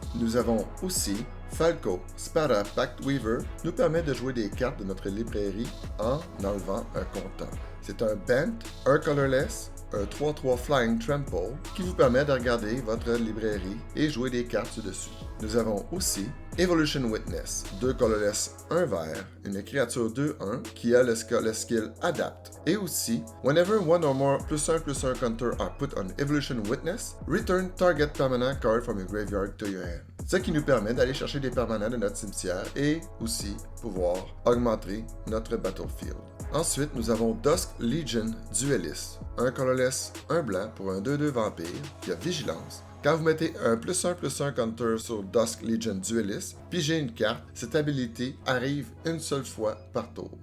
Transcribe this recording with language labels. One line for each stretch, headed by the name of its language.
French: Nous avons aussi Falco, Spada, Pact Weaver nous permet de jouer des cartes de notre librairie en enlevant un compteur. C'est un Bent, un colorless, un 3-3 Flying Trample qui vous permet de regarder votre librairie et jouer des cartes dessus. Nous avons aussi Evolution Witness, 2 colorless, 1 vert, une créature 2-1 qui a le skill Adapt. Et aussi,
English: whenever one or more +1/+1 counter are put on Evolution Witness, return target permanent card from your graveyard to your hand.
French: Ce qui nous permet d'aller chercher des permanents de notre cimetière et aussi pouvoir augmenter notre battlefield. Ensuite, nous avons Dusk Legion Duelist, un colorless, un blanc pour un 2-2 vampire qui a vigilance. Quand vous mettez un +1/+1 counter sur Dusk Legion Duelist, pigez une carte, cette habilité arrive une seule fois par tour.